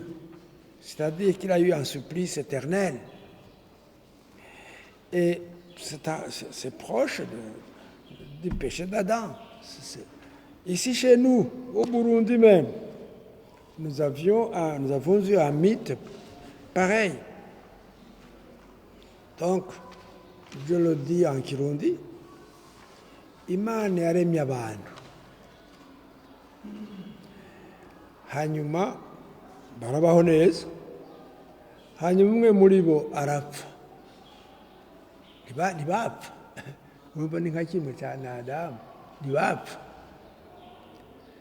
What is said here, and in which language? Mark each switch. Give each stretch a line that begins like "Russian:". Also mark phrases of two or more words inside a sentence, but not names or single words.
French: C'est-à-dire qu'il a eu un supplice éternel. Et c'est proche du péché d'Adam. Ici chez nous, au Burundi même, nous avons eu un mythe pareil. Donc, je le dis en Kirundi,
Rundi: Imana yaremye abantu. Hanyuma barabaho neza, hanyuma umwe muri bo arapfa. Ntibapfa. Urumva ni nka kimwe cya Adamu, ntibapfa.